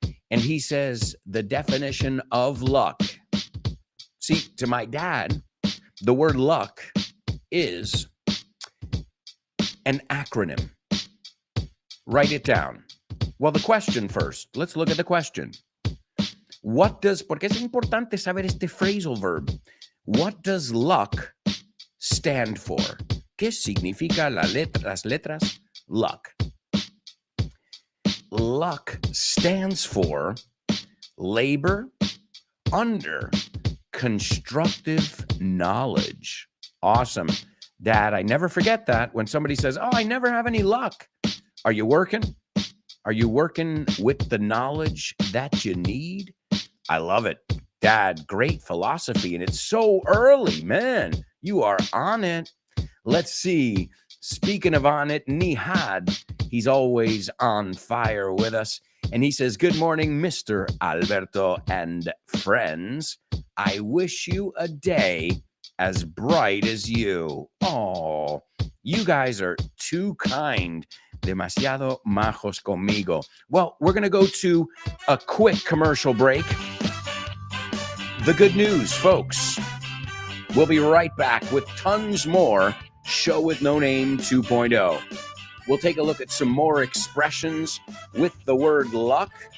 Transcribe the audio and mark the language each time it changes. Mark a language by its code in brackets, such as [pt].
[en] And he says the definition of luck. See, to my dad, the word luck is an acronym. Write it down. Well, the question first. Let's look at the question. [es] Porque es importante saber este phrasal verb. [en] What does luck stand for? [es] ¿Qué significa las letras luck? [en] Luck stands for labor under constructive knowledge. Awesome. Dad, I never forget that when somebody says, oh, I never have any luck. Are you working? Are you working with the knowledge that you need? I love it. Dad, great philosophy. And it's so early, man. You are on it. Let's see. Speaking of on it, Nihad, he's always on fire with us. And he says, good morning, Mr. Alberto and friends. I wish you a day as bright as you. Oh, you guys are too kind. [es] Demasiado majos conmigo. [en] Well, we're going to go to a quick commercial break. The good news, folks. We'll be right back with tons more Show with No Name 2.0. We'll take a look at some more expressions with the word luck.